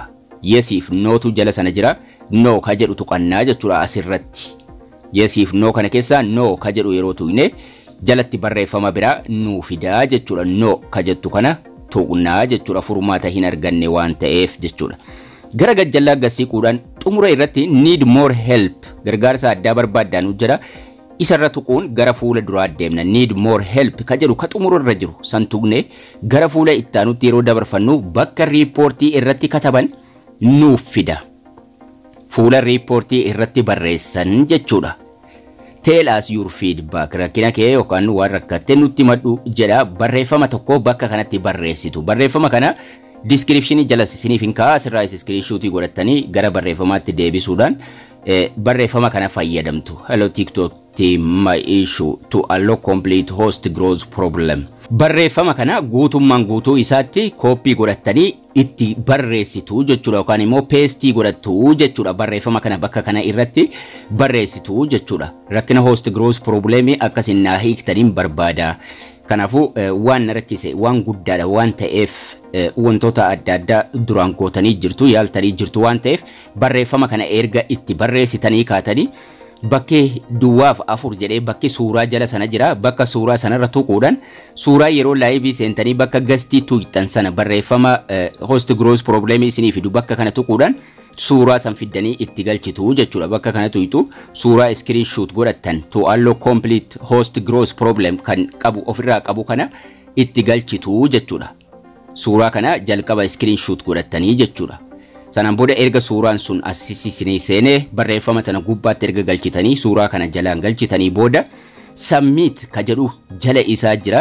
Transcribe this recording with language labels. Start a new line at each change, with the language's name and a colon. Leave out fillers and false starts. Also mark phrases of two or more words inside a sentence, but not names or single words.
Oromo: Yesiif nootu jala sana jira. No ka jedhu tuqannaa jechuudha asirratti. Yesiif no kana keessa no ka jedhu yeroo tuqne jalatti barreeffama biraa nuu fidaa jechuudha. No ka jettu kana tuqnaa jechuudha. Furmaata hin arganne waan ta'eef jechuudha. Gara gajjallaa gassiiquudhaan xumura irratti
English: need more help
Oromo: gargaarsa addaa barbaaddaa nu jira. isarra tuquun gara fuula duraa deemna.
English: Need more help
Oromo: ka jedhu ka xumurarra jiru san tuqne gara fuula ittaanutti yeroo dabarfannu bakka riipoortii irratti kataban nuuf fida. Fuula riipoortii irratti barreessan jechuudha.
English: Tell us your feedback.
Oromo: Rakkina kee yookaan waan rakkatte nutti maddu jedha barreeffama tokko bakka kanatti barreessitu. Barreeffama kana description jala isiniif hin kaa'aa asirraa screenshot godhattanii gara barreeffamaatti deebisuudhaan barreeffama kana fayyadamtu.
English: Hello TikTok team, my issue to allow complete host growth problem.
Oromo: Barreeffama kana guutummaan guutuu isaatti copy godhattanii itti barreessitu jechuudha yookaan immoo paste godhattu jechuudha. Barreeffama kana bakka kana irratti barreessitu jechuudha. Rakkina
English: host growth problem
Oromo: akkasiin naa hiiktaniin barbaada. Kanaafuu waan rakkise waan guddaadha waan ta'eef wantoota adda addaa duraan gootanii jirtu yaaltanii jirtu waan ta'eef barreeffama kana erga itti barreessitanii kaatanii bakkee duwwaaf 4 jedhee bakki suuraa jala sana jira. Bakka suuraa sanarra tuquudhaan suuraa yeroo live seentanii bakka gastii tuqxan sana barreeffama
English: host growth problem
Oromo: isinii fidu bakka kana tuquudhaan suuraa san fiddanii itti galchitu jechuudha. Bakka kana tuqxu suuraa screenshot godhattan
English: to allow complete host growth problem
Oromo: kan qabu ofirraa qabu kana itti galchitu jechuudha. Suuraa kana jalqaba screenshot godhattanii jechuudha. Sanaan booda erga suuraan sun asisisinii seenee barreeffama sana gubbaatti erga galchitanii suuraa kana jalaan galchitanii booda submit ka jedhu jala isaa jira.